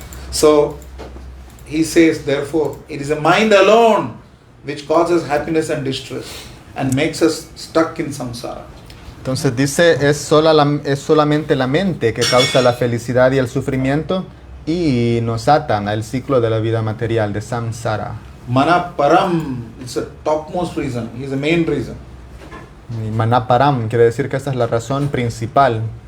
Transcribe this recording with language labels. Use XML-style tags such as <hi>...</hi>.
<en>So he says, therefore, it is a mind alone which causes happiness and distress and makes us stuck in samsara.</en> <es>Entonces dice, es solamente la mente que causa la felicidad y el sufrimiento y nos atan al ciclo de la vida material, de samsara.</es> <en>Mana param, it's a topmost reason. He is the main reason.</en> <es>Y manaparam quiere decir que esta es la razón principal.</es>